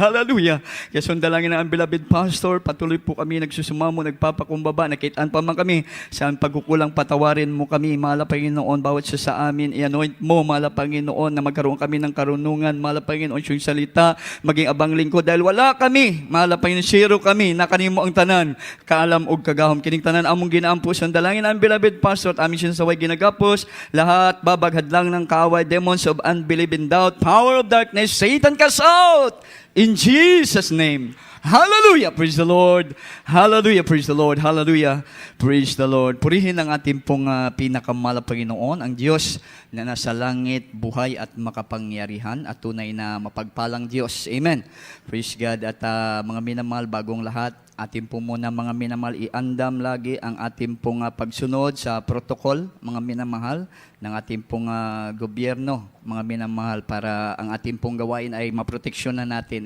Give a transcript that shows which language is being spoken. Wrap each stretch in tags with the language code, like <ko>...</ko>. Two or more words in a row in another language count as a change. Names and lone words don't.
<tl>Hallelujah. Kaya sundalangin na ang</tl> <en>beloved pastor,</en> <tl>patuloy po kami nagsusumamo, nagpapakumbaba, nakitaan pa man kami sa pagkukulang, patawarin mo kami, mahal na Panginoon, bawat sa amin, i-anoint mo, mahal na Panginoon, na magkaroon kami ng karunungan, mahal na Panginoon, yung salita, maging abang lingkod, dahil wala kami, mahal na Panginoon,</tl> <ceb>zero kami, nakanimo ang tanan, kaalam og kagahom, kining tanan among ginaampo,</ceb> <tl>sundalangin ang</tl> <en>beloved pastor,</en> <tl>at aming sinasaway ginagapo, lahat babaghad lang ng kaaway,</tl> <en>demons of unbelief and doubt, power of darkness, Satan cast out in Jesus' name. Hallelujah! Praise the Lord! Hallelujah! Praise the Lord! Hallelujah! Praise the Lord!</en> <tl>Purihin ang ating pong pinakamahal na Panginoon, ang Diyos na nasa langit, buhay at makapangyarihan at tunay na mapagpalang Diyos.</tl> <en>Amen! Praise God!</en> <tl>At mga minamahal, bagong lahat, atin po muna mga minamahal, iandam lagi ang ating pong pagsunod sa protocol, mga minamahal, ng ating pong gobyerno, mga minamahal, para ang ating pong gawain ay maproteksyonan natin.</tl>